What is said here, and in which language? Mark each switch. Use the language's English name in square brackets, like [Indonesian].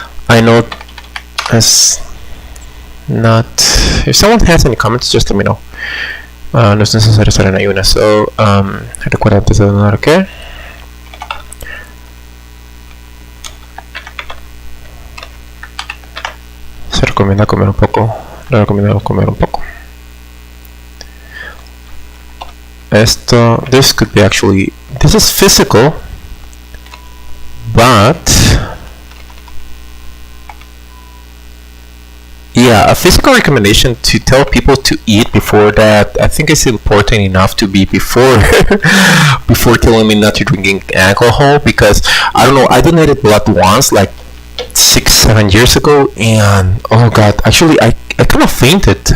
[English] I know as not. If someone has any comments, just let me know. [Spanish] No es necesario estar en ayunas. So, recuerda antes de donar, ¿qué? Se recomienda comer un poco. Le recomendamos comer un poco. [English] This could be actually, this is physical, but yeah, a physical recommendation to tell people to eat before that, I think it's important enough to be before before telling me not to drinking alcohol, because I don't know, I donated blood once, like 6-7 years ago, and oh god, actually I kind of fainted.